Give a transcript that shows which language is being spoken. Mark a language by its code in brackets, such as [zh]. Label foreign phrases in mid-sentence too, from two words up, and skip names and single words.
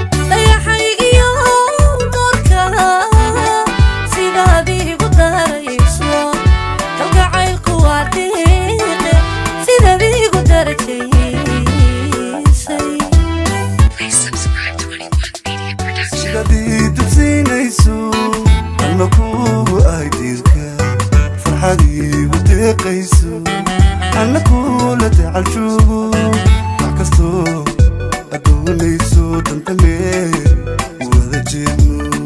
[so] Dayaxay iyo nuurka, sidaad iigu darayso, kalgacaylku waa deeq, sidaad iigu darajaysay. [en] Please subscribe to twenty-one Media Production. [so] Sidaad ii dugsiinayso, alla kuugu ahay diirka, farxad iigu deeqayso, alla kuula dacal joogo, wax kastoo aad doonayso, danta meel wada jeedno.